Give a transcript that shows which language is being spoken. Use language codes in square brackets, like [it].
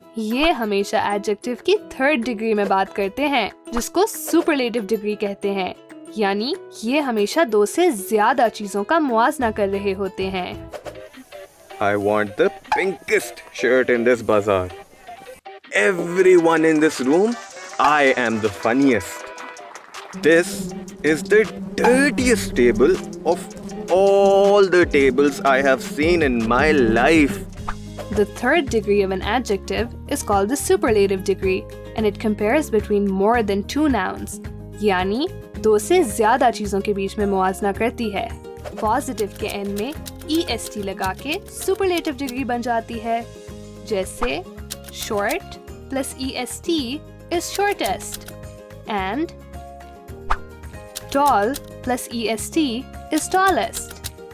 [hi] ये हमेशा एडजेक्टिव की थर्ड डिग्री में बात करते हैं, जिसको सुपरलेटिव डिग्री कहते हैं. यानी ये हमेशा 2 से ज्यादा चीजों का मुआजना कर रहे होते हैं. [en] I want the pinkest shirt in this bazaar. Everyone in this room, I am the funniest. This is the dirtiest table of all the tables I have seen in my life. The third degree of an adjective is called the superlative degree and it compares between more than 2 nouns. [hi] यानी 2 से ज्यादा चीजों के बीच में मुआजना करती है. Positive के and में EST लगा के सुपरलेटिव डिग्री बन जाती है, जैसे [en] short plus EST is shortest and tall plus EST is tallest.